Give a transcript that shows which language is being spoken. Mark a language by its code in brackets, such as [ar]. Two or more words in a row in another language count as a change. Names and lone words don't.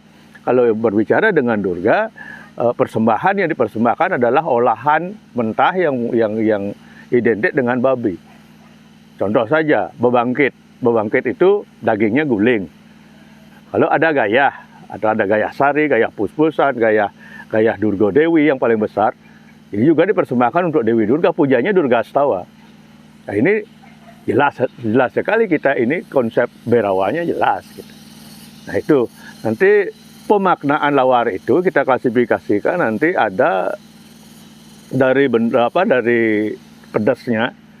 [id] Kalau berbicara dengan Durga, persembahan yang dipersembahkan adalah olahan mentah yang identik dengan babi. Contoh saja, bebangkit. Bebangkit itu dagingnya guling. Kalau ada gayah, atau ada gayah sari, gayah pus-pusan, gayah Durga Dewi yang paling besar, ini juga dipersembahkan untuk Dewi Durga, pujanya Durga Astawa. Nah, ini jelas sekali kita ini konsep berawanya jelas. Gitu. Nah, itu nanti pemaknaan lawar itu kita klasifikasikan nanti ada dari pedasnya.